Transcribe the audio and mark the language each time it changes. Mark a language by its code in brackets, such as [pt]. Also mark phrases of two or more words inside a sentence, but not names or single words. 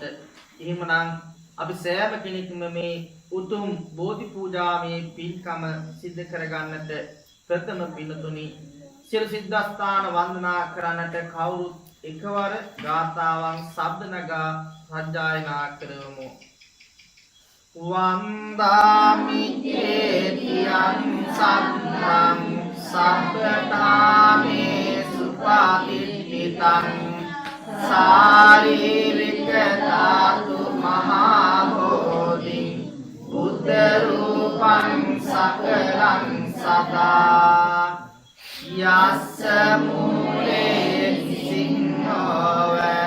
[si] එහෙමනම් අපි සෑම කෙනෙක්ම මේ උතුම් බෝධි පූජාවේ පින්කම සිද්ධ කරගන්නට ප්‍රථම පින්තුනි සියලු සිද්ධාස්ථාන වන්දනා කරන්නට කවුරුත් එකවර ගාථාවන් ශබ්ද නගා සජ්ජායනා කරමු. [pi] වන්දාමි චේතියං සම්මං සබ්බතාමේ සුපාතිත්තිතං शारीरिक धातु महाबोधि बुद्ध रूपं सकलं सदा यस्य मूले सिंहो